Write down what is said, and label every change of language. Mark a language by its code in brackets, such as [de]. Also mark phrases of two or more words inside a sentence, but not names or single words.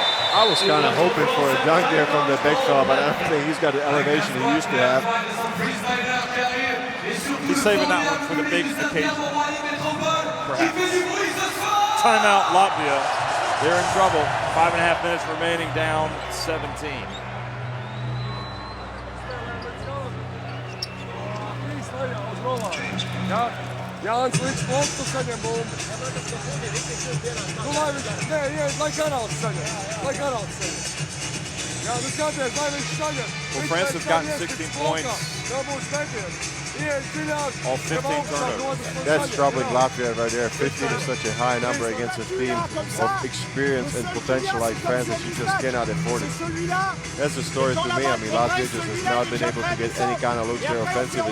[en] I was kind of hoping for a dunk there from the big fella, but I don't think he's got the elevation he used to have. He's saving that one for the big occasion, perhaps. Timeout, Latvia. They're in trouble. 5.5 minutes remaining, down 17. [lv] Jānis līdz punktu saņem bumbu. Nu, lai viņš, lai Karals saņem. Jā, nu skaties, lai viņš saņem. [en] Well, France has gotten 16 points. All 15 turnovers. That's troubling Latvia right there. 15 is such a high number against a team of experience and potential like France that you just cannot afford it. That's the story to me. I mean, Latvia just has not been able to get any kind of looks there offensively.